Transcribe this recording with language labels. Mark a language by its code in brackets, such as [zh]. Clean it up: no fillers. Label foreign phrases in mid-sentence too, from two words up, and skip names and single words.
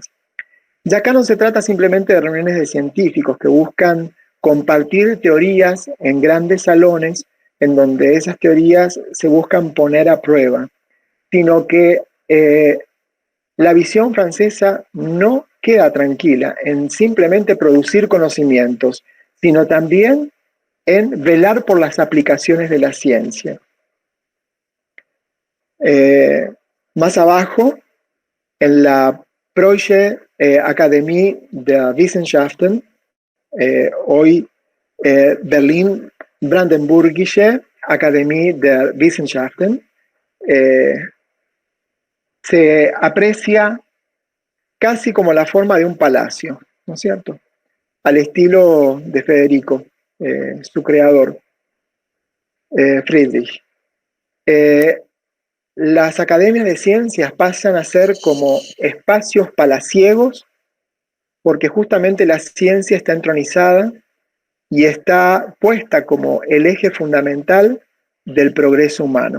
[es] Ya acá no se trata simplemente de reuniones de científicos que buscan compartir teorías en grandes salones en donde esas teorías se buscan poner a prueba, sino que la visión francesa no queda tranquila en simplemente producir conocimientos, sino también en velar por las aplicaciones de la ciencia. Más abajo, en la Preußische Akademie der Wissenschaften, hoy Berlin-Brandenburgische Akademie der Wissenschaften, se aprecia casi como la forma de un palacio, ¿no es cierto? Al estilo de Federico, su creador, Friedrich. Las academias de ciencias pasan a ser como espacios palaciegos porque justamente la ciencia está entronizada y está puesta como el eje fundamental del progreso humano.